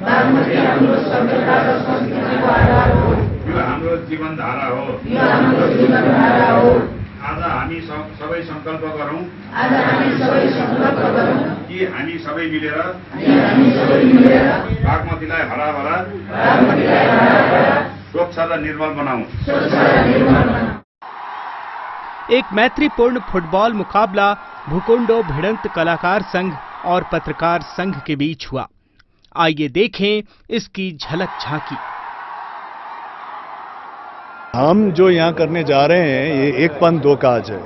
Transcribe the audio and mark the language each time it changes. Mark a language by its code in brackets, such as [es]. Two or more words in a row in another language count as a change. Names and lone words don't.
[ne] यो हाम्रो जीवनधारा हो। आज हामी सबै संकल्प गरौँ कि हामी सबै मिलेर बागमतीलाई हराभरा स्वच्छ र निर्मल बनाऊं। [hi] एक मैत्रीपूर्ण फुटबॉल मुकाबला भूकुंडो भिड़ंत कलाकार संघ और पत्रकार संघ के बीच हुआ। आइए देखें इसकी झलक झांकी। हम जो यहाँ करने जा रहे हैं ये एक पंथ दो काज है।